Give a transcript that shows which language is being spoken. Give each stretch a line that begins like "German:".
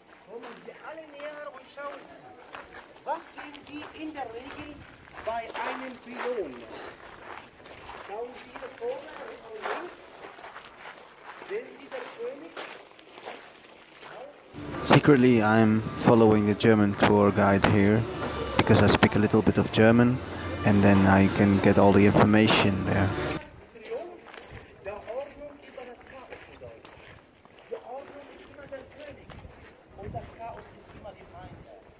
German: Kommen Sie alle näher und schauen Sie. Was sehen Sie in der Regel bei einem Pylon? Schauen Sie hier vorne und links. Sehen Sie den König?
English: Secretly, I'm following the German tour guide here because I speak a little bit of German, and then I can get all the information there.
German: Triumph der Ordnung über das Chaos bedeutet. Die Ordnung ist immer der König und das Chaos ist immer die Feinde.